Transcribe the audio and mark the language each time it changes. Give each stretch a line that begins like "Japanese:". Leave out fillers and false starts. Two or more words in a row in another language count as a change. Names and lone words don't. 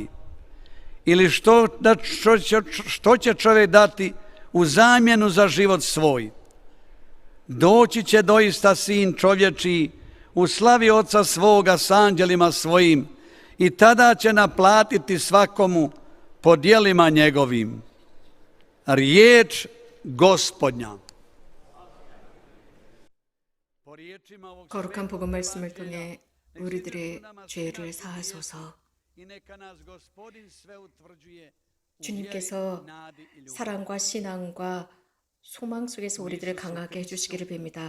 Croatian: Ili što će čovjek dati u zamjenu za život svoj? Doći će doista Sin čovječiji u slavi Oca svoga s anđelima svojim i tada će naplatiti svakomu po djelima njegovim. Riječ Gospodня.
Korean: 거룩한 복음 말씀을 통해 우리들의 죄를 사하소서. 주님께서 사랑과 신앙과 소망 속에서 우리들을 강하게 해주시기를 빕니다.